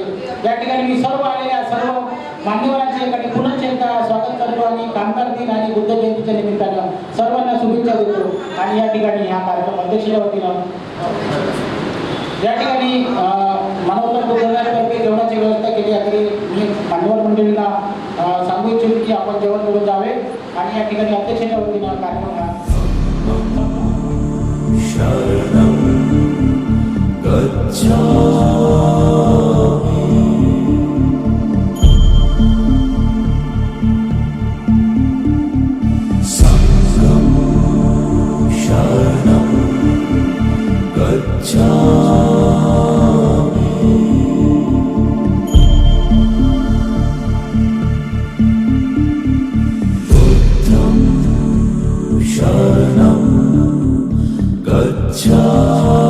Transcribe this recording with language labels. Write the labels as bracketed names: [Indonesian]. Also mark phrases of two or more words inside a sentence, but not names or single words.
[Marathi] या ठिकाणी मी सर्व आलेल्या सर्व मान्यवरांचे एखादी पुनश्च एकदा स्वागत करतो आणि कामगार दिन आणि बुद्ध जयंतीच्या निमित्तानं सर्वांना शुभेच्छा देतो. आणि या ठिकाणी हा कार्यक्रम अध्यक्षाच्या वतीनं या ठिकाणी मानवता बुद्धविहारातर्फे जेवणाची व्यवस्था केली आहे. मी मान्यवर मंडळीला सांगू इच्छितो की आपण जेवण करून जावे आणि या ठिकाणी अध्यक्षाच्या वतीनं कार्यक्रम हा [Pali] शरणं गच्छामि संघं शरणं गच्छामि बुद्धं शरणं गच्छामि